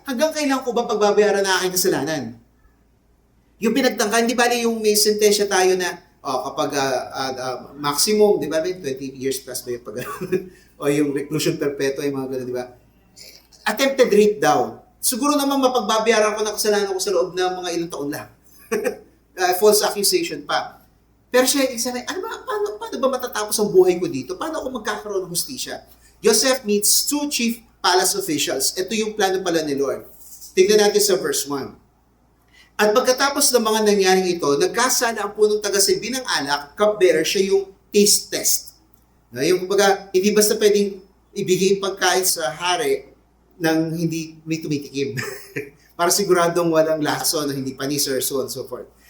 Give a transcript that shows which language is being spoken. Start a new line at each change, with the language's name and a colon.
Filipino: Hanggang kailan ko ba pagbabayaran na aking kasalanan? Yung pinagtangka, hindi bali yung may sentensya tayo na kapag maximum, di ba, 20 years plus ba yung pag o yung reclusion perpetua, yung mga gano'n, di ba?
English: Attempted rape daw.
Filipino: Siguro naman mapagbabayaran ko na kasalanan ko sa loob ng mga ilang taon lang. False accusation pa. Pero siya, paano ba matatapos ang buhay ko dito? Paano ako magkakaroon ng hustisya?
English: Joseph meets two chief palace officials.
Filipino: Ito yung plano pala ni Lord. Tingnan natin sa verse 1. At pagkatapos ng mga nangyaring ito, nagkasala ang punong taga-silbi ng alak, cupbearer, siya yung taste test. Yung kumbaga, hindi basta pwedeng ibigay pagkain sa hari nang hindi may tumitikim. Para siguradong walang laso na hindi panis or so on and so forth.